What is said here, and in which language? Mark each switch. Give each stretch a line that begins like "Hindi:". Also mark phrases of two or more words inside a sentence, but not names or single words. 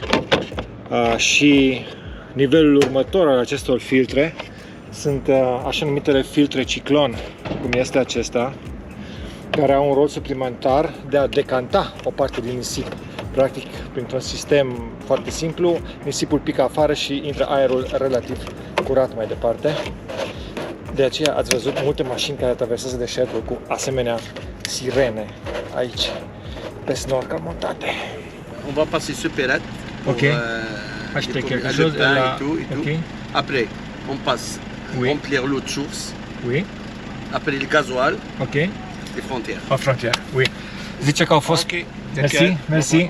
Romanian: Și nivelul următor al acestor filtre sunt așa numitele filtre ciclon, cum este acesta, care au un rol suplimentar de a decanta o parte din nisip. Practic, printr-un sistem foarte simplu, nisipul pică afară și intră aerul relativ curat mai departe. De aceea ați văzut multe mașini care traversează deșertul cu asemenea sirene aici, pe snorkel montate.
French: On va passer ce pirate. Ok. Acheter quelque chose et tout. Okay. Après, on passe remplir l'eau de source. Oui. Après le gasoil. Ok. Les frontières. La frontière. Oui.
Romanian: Zice că au fost Merci.